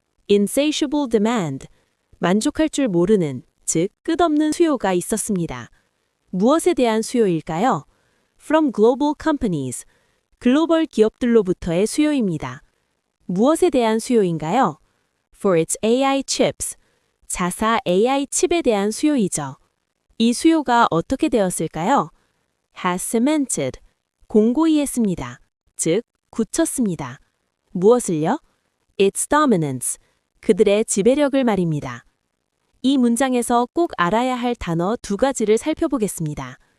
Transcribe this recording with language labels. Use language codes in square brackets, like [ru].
[en] Insatiable demand, [ko] 만족할 줄 모르는, 즉 끝없는 수요가 있었습니다. 무엇에 대한 수요일까요? [en] From global companies, [ko] 글로벌 기업들로부터의 수요입니다. 무엇에 대한 수요인가요? [en] For its AI chips, [ko] 자사 AI 칩에 대한 수요이죠. 이 수요가 어떻게 되었을까요? [en] Has cemented, [ko] 공고히 했습니다. 즉, 굳혔습니다. 무엇을요? [en] Its dominance, [ko] 그들의 지배력을 말입니다. 이 문장에서 꼭 알아야 할 단어 두 가지를 살펴보겠습니다.